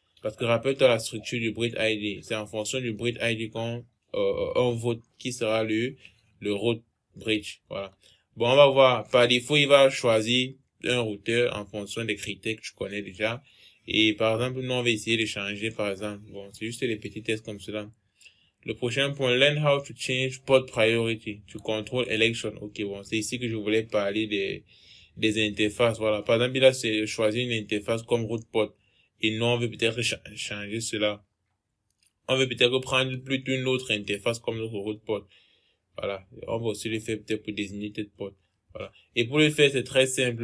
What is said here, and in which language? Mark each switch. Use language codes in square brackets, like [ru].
[fr] Parce que rappelle-toi la structure du bridge ID. C'est en fonction du bridge ID on vote qui sera le route bridge. Voilà. Bon, on va voir. Par défaut, il va choisir un routeur en fonction des critères que tu connais déjà. Et par exemple, nous, on va essayer de changer, par exemple. Bon, c'est juste des petits tests comme cela. Le prochain point, [en] learn how to change port priority to control election. [fr] Ok, bon, c'est ici que je voulais parler des interfaces. Voilà. Par exemple, il a choisi une interface comme route port. Et nous, on veut peut-être changer cela. On veut peut-être prendre plutôt une autre interface comme notre route port. Voilà. On va aussi le faire peut-être pour désigner cette porte. Voilà. Et pour le faire, c'est très simple.